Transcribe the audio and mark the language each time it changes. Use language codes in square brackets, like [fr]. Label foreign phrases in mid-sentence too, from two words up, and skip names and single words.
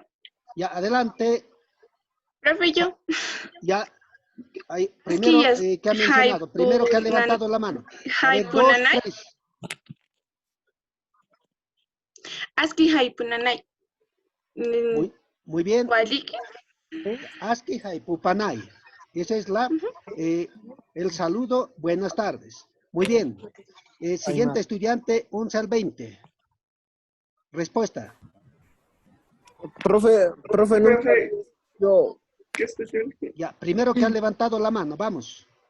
[es] Ya, adelante. Profe, yo. Ya, primero que ha mencionado, primero que ha levantado la mano. A ver, 2, 3. [ay] Aski Haipunanay. [es] Muy bien. Waliki. [ay] Aski Haipupanay. [es] Esa es el saludo. Buenas tardes. Muy bien. Siguiente estudiante, 11 al 20. Respuesta. Profe, no. Profe. Yo. ¿Qué especial? Ya, primero que ha levantado la mano, vamos.